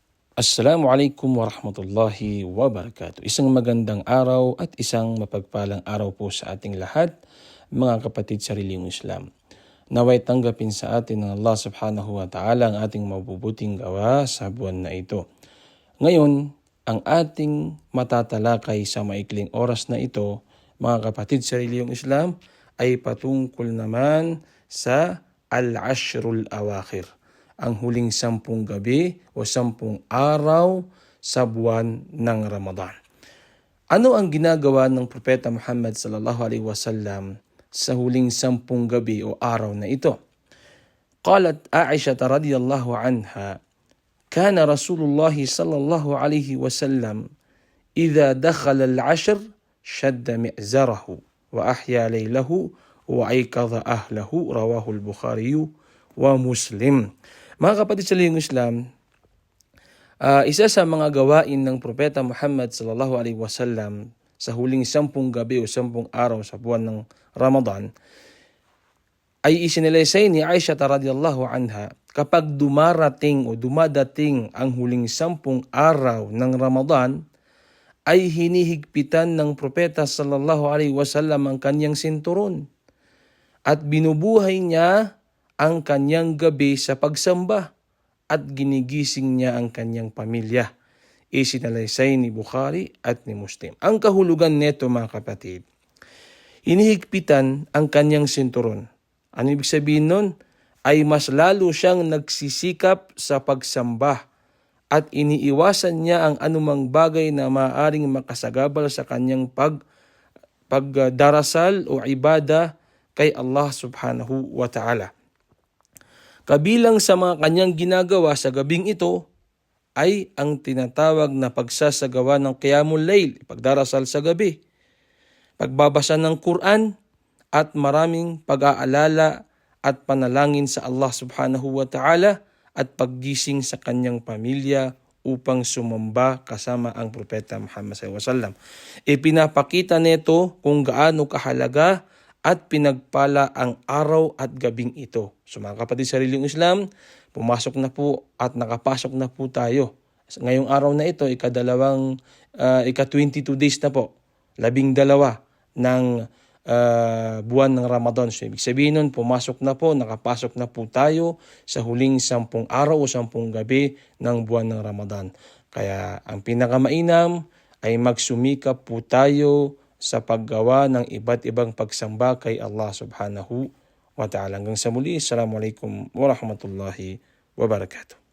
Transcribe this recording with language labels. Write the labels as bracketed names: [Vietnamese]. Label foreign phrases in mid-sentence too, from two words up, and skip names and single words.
[Arabic] السلام عليكم ورحمة الله وبركاته. [Filipino] Isang magandang araw at isang mapagpalang araw po sa ating lahat, mga kapatid sa reliyong Islam. Naway tanggapin sa atin ng Allah [Arabic] سبحانه وتعالى [Filipino] ang ating mabubuting gawa sa buwan na ito. Ngayon, ang ating matatalakay sa maikling oras na ito, mga kapatid sa reliyong Islam, ay patungkol naman sa [Arabic] العشر الأواخر, [Filipino] ang huling 10 gabi o 10 araw sa buwan ng Ramadan. Ano ang ginagawa ng Propeta Muhammad [Arabic] صلى الله عليه وسلم [Filipino] sa huling 10 gabi o araw na ito? [Arabic] قالت عائشة رضي الله عنها كان رسول الله صلى الله عليه وسلم إذا دخل العشر شد مئزره وأحيا ليله وأيقظ أهله رواه البخاري ومسلم. [Filipino] Mga kapatid sa lihing Islam, isa sa mga gawain ng Propeta Muhammad [Arabic] صلى الله عليه وسلم [Filipino] sa huling 10 gabi o 10 araw sa buwan ng Ramadan ay isinalaysay ni Aisha [Arabic] رضي الله عنها [Filipino] kapag dumarating o dumadating ang huling 10 araw ng Ramadan ay hinihigpitan ng Propeta [Arabic] صلى الله عليه وسلم [Filipino] ang kanyang sinturon at binubuhay niya ang kanyang gabi sa pagsamba at ginigising niya ang kanyang pamilya. Isinalaysay ni Bukhari at ni Muslim. Ang kahulugan nito, mga kapatid, hinihigpitan ang kanyang sinturon. Ano ibig sabihin nun? Ay mas lalo siyang nagsisikap sa pagsamba at iniiwasan niya ang anumang bagay na maaaring makasagabal sa kanyang pagdarasal o ibada kay Allah [Arabic] سبحانه وتعالى. [Filipino] Kabilang sa mga kanyang ginagawa sa gabing ito ay ang tinatawag na pagsasagawa ng [Arabic] قيام الليل, [Filipino] pagdarasal sa gabi, pagbabasa ng Quran at maraming pag-aalala at panalangin sa Allah [Arabic] سبحانه وتعالى [Filipino] at paggising sa kanyang pamilya upang sumamba kasama ang Propeta Muhammad [Arabic] صلى الله عليه وسلم. [Filipino] Ipinapakita nito kung gaano kahalaga at pinagpala ang araw at gabing ito. So mga kapatid sa reliyong Islam, pumasok na po at nakapasok na po tayo. Ngayong araw na ito, ika-22 days na po, 12 ng buwan ng Ramadan. So ibig sabihin nun, pumasok na po, nakapasok na po tayo sa huling 10 araw o 10 gabi ng buwan ng Ramadan. Kaya ang pinakamainam ay magsumikap po tayo sa paggawa ng iba't ibang pagsamba kay Allah [Arabic] سبحانه وتعالى. [Filipino] Hanggang sa muli, [Arabic] السلام عليكم ورحمة الله وبركاته.